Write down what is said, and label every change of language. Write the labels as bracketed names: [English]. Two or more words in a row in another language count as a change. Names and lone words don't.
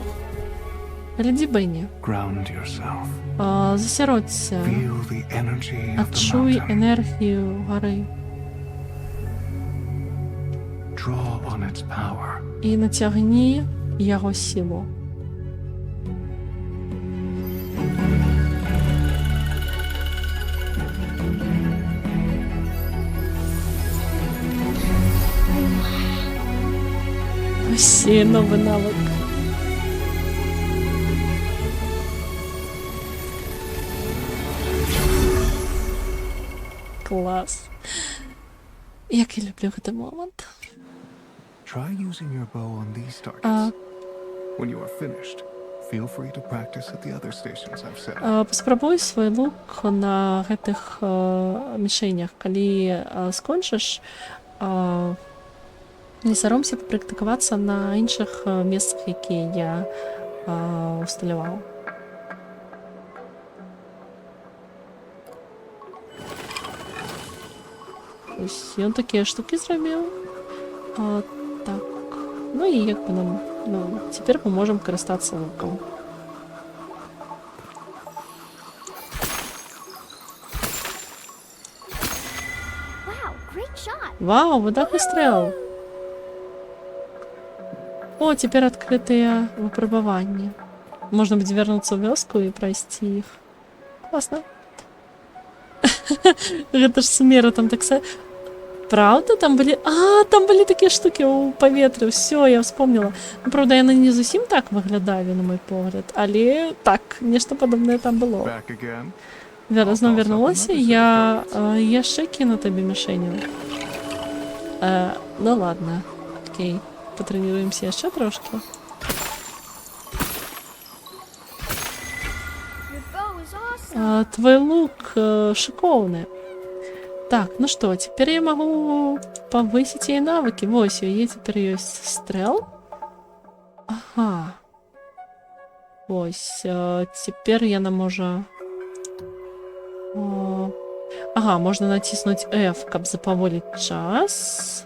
[Belarusian] Глядзі, Бенні. Засяродься. Адчуй энергію гары. І нацягні яго сілу. [Ukrainian] Ось новий навик. [Belarusian] Клас. Як я люблю гэты момант. [English] Try using your bow on these А, targets. When you are finished, feel free to practice at the other stations I've set up. [Belarusian] паспрабуй свой лук на гэтых мішэнях. Калі скончыш, не саромся папрактыкавацца на іншых месцах, якія я усталяваў. Ось ён такія штукі зрабіў. Так. Ну і як бы нам, цяпер мы можам карыстацца лукам. [English] Wow, great shot. [Belarusian] Вау, выдатны стрэл. О, цяпер адкрытыя выпрабаванні. Можна будзе вярнуцца ў вёску і прайсці іх. Класна. Гэта ж сумера там таксама. Правда, там былі... там былі такія штукі ў паветры. [Russian] Всё, я вспомнила. [Belarusian] Ну, правда, яны не зусім так выглядалі, на мой погляд. Але так, нешта падобнае там было. [English] Back again. [Belarusian] Зноў вярнулася. Я яшчэ кіну табе мішэню. [Russian] Ну ладно. Окей. [Belarusian] Патрэніруемся яшчэ трошки. [English] Your bow is awesome. [Belarusian] Твой лук шикоўны. Так, ну што, цяпер я магу павысіць яе навыкі. Вось, у яе цяпер ёсць стрэл. Ага. Вось, цяпер яна можа... Ага, можна націснуць F, каб запаволіць час.